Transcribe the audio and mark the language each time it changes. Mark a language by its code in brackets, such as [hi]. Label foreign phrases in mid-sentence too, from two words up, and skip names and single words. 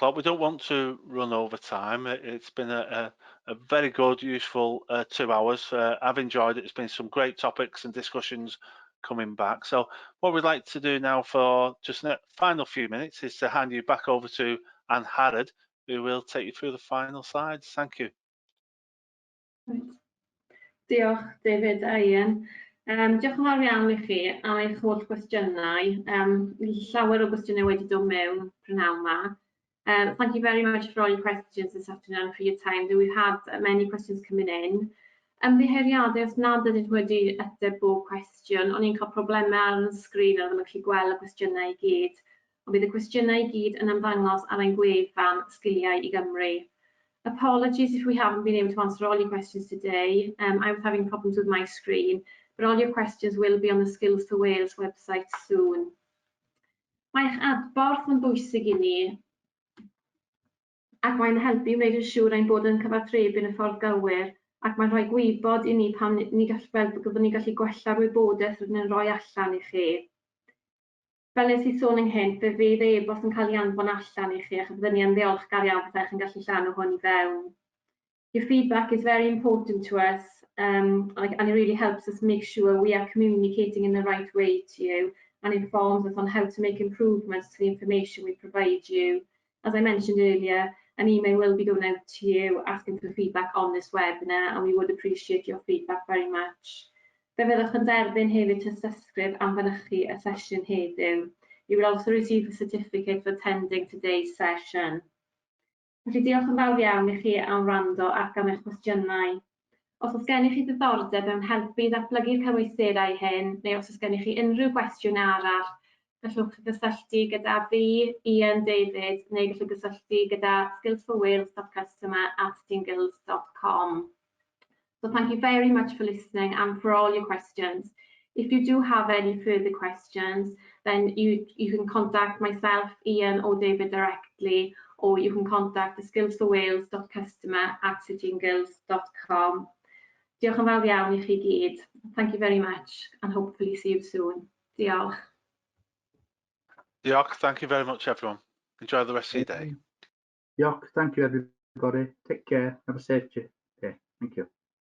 [en] We don't want to run over time. It's been a very good, useful 2 hours. I've enjoyed it. It's been some great topics and discussions coming back. So what we'd like to do now for just the final few minutes is to hand you back over to Anne Harrod, who will take you through the final slides. Thank you. [cy] Diolch, David a Ian. Diolch yn fawr iawn i chi am eich holl gwestiynau. Llawer o gwestiynau wedi dod mewn prynawn yma. [en] Thank you very much for all your questions this afternoon and for your time. We've had many questions coming in. [cy] Ymddiheuriadau os nad ydych wedi ateb bob cwestiwn, o'n i'n cael problemau ar y sgrin a ddim yn gallu gweld y cwestiynau i gyd. Ond bydd y cwestiynau i gyd yn ymddangos ar ein gwefan Sgiliau i Gymru. [en] Apologies if we haven't been able to answer all your questions today. I was having problems with my screen, but all your questions will be on the Skills for Wales website soon. [cy] Mae'ch adborth yn bwysig i ni, ac mae'n helpu wneud yn siŵr ein bod yn cyfathrebu yn y ffordd gywir, ac mae'n rhoi gwybod i ni pam ni byddwn ni'n gallu gwella'r wybodaeth rydyn yn rhoi allan i chi. Fel nes i sôn ynghynt, fe fydd e-bost yn cael ei anfon allan i chi, ac byddwn ni yn ddiolchgar iawn byddech yn gallu llanw hwn i fewn. [en] Your feedback is very important to us, and it really helps us make sure we are communicating in the right way to you and informs us on how to make improvements to the information we provide you. As I mentioned earlier, an email will be going out to you asking for feedback on this webinar, and we would appreciate your feedback very much. [cy] Fe fyddwch yn derbyn hefyd hysysgrif am fynychu y sesiwn heddiw. [en] You will also receive a certificate for attending today's session. [cy] Felly diolch yn fawr iawn i chi am wrando ac am eich cwestiynau. Os oes gennych chi diddordeb mewn helpu ddatblygu'r cymhwysterau hyn, neu os oes gennych chi unrhyw gwestiwn arall, gallwch chi gysylltu gyda fi, Ian, David, neu gallwch gysylltu gyda skillsforwales.customer@stingles.com. [en] So thank you very much for listening and for all your questions. If you do have any further questions, then you can contact myself, Ian, or David directly, or you can contact the skillsforwales.customer@stingles.com. [cy] Diolch yn fawr iawn i chi gyd. [en] Thank you very much and hopefully see you soon. [cy] Diolch. Diolch. [en] Thank you very much, everyone. Enjoy the rest of your day. Diolch. Thank you, everybody. Take care. Have a safe day. Thank you.